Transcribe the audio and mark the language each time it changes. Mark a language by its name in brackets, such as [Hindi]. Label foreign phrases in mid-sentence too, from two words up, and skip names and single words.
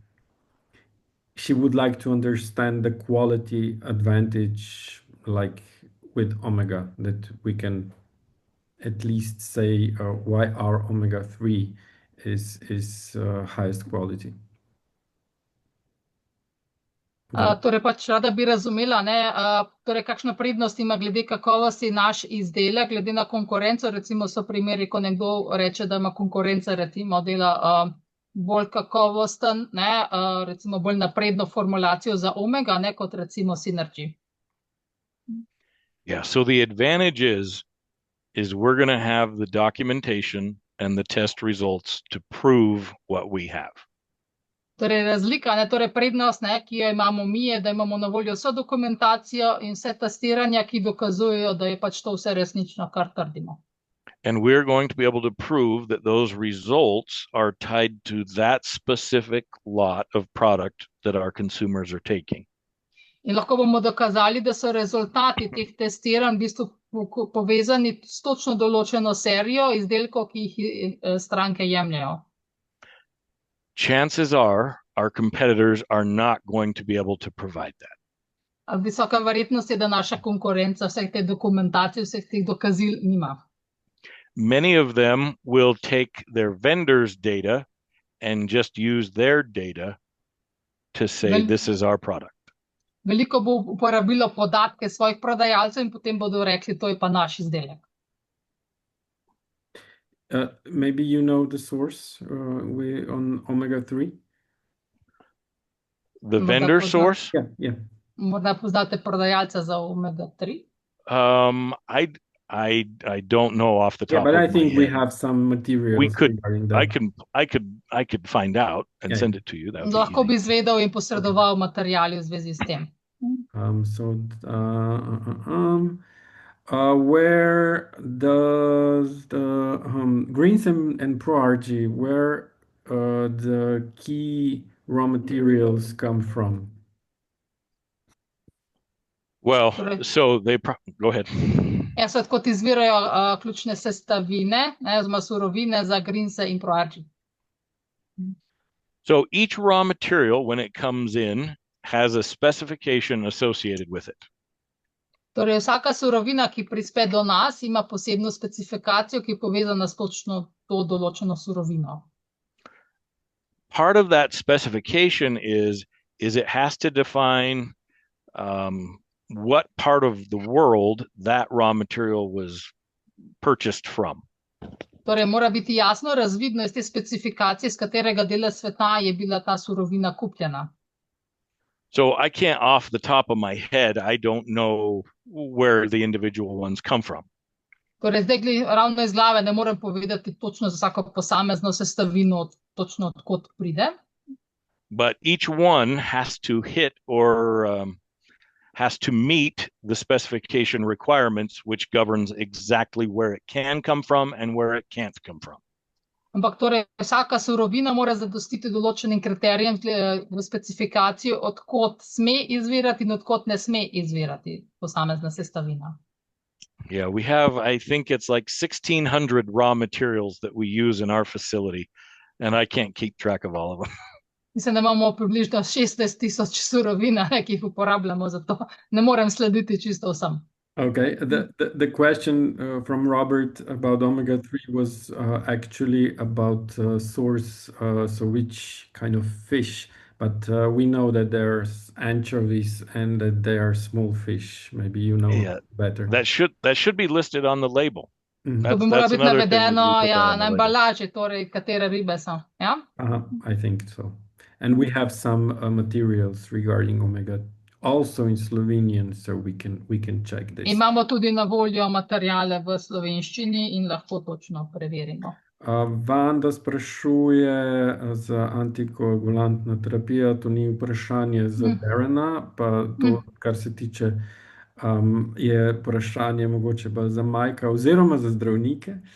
[English] So she would like to understand the quality advantage, like with omega, that we can at least say why our omega-3 is highest quality. [Slovenian] Torej, pač rada bi razumela, torej, kakšna prednost ima glede kakovosti naš izdelek, glede na konkurenco. Recimo so primeri, ko nekdo reče, da ima konkurenca, recimo dela bolj kakovosten, recimo bolj napredno formulacijo za omega, kot recimo Synergy. [English] Yeah, so the advantage is we're going to have the documentation and the test results to prove what we have. [Slovenian] Torej, razlika, torej prednost, ki jo imamo mi, je, da imamo na voljo vso dokumentacijo in vse testiranja, ki dokazujejo, da je pač to vse resnično, kar trdimo. [English] And we're going to be able to prove that those results are tied to that specific lot of product that our consumers are taking. [Slovenian] In lahko bomo dokazali, da so rezultati teh testiranj v bistvu povezani s točno določeno serijo izdelkov, ki jih stranke jemljajo. [English] Chances are our competitors are not going to be able to provide that. [Slovenian] Visoka verjetnost je, da naša konkurenca vseh te dokumentacije, vseh teh dokazil nima. [English] Many of them will take their vendors' data and just use their data to say this is our product. [Slovenian] Veliko bo uporabilo podatke svojih prodajalcev in potem bodo rekli, to je pa naš izdelek. [English] Maybe you know the source on omega-3? The vendor source? Yeah. [Slovenian] Morda poznate prodajalca za omega-3? [English] I don't know off the top of my head. But I think we have some materials. We could. I could find out and send it to you. [Slovenian] Lahko bi izvedel in posredoval materiale v zvezi s tem. [English] Where does the Greens and ProArgy, where the key raw materials come from? Well, so go ahead. [Slovenian] So odkot izvirajo ključne sestavine, oziroma surovine za Greens in ProArgy. [English] So each raw material, when it comes in, has a specification associated with it. [Slovenian] Torej, vsaka surovina, ki prispe do nas, ima posebno specifikacijo, ki je povezana s točno to določeno surovino. [English] Part of that specification is it has to define what part of the world that raw material was purchased from. [Slovenian] Torej, mora biti jasno razvidno iz te specifikacije, z katerega dela sveta je bila ta surovina kupljena. [English] So I can't off the top of my head, I don't know where the individual ones come from. [Slovenian] Torej, zdaj ravno iz glave ne morem povedati točno za vsako posamezno sestavino, točno odkot pride. [English] But each one has to hit or has to meet the specification requirements, which governs exactly where it can come from and where it can't come from. [Slovenian] Ampak torej, vsaka surovina mora zadostiti določenim kriterijem v specifikaciji, odkot sme izvirati in odkot ne sme izvirati posamezna sestavina. [English] Yeah, we have, I think it's like 1,600 raw materials that we use in our facility, and I can't keep track of all of them. [Slovenian] Mislim, da imamo približno 16,000 surovin, ki jih uporabljamo, zato ne morem slediti čisto vsem. [English] Okay, the question from Robert about omega-3 was actually about source, so which kind of fish, but we know that there's anchovies and that they are small fish. Maybe you know better. That should be listed on the label. [Slovenian] To bi moralo biti navedeno na embalaži, torej katere ribe so. Ja? [English] I think so. And we have some materials regarding omega also in Slovenian, so we can check this. [Slovenian] Imamo tudi na voljo materijale v slovenščini in lahko točno preverimo. Vanda sprašuje za antikoagulantno terapijo, to ni vprašanje za Darrena, pa to, kar se tiče, je vprašanje mogoče bolj za Majka oziroma za zdravnike.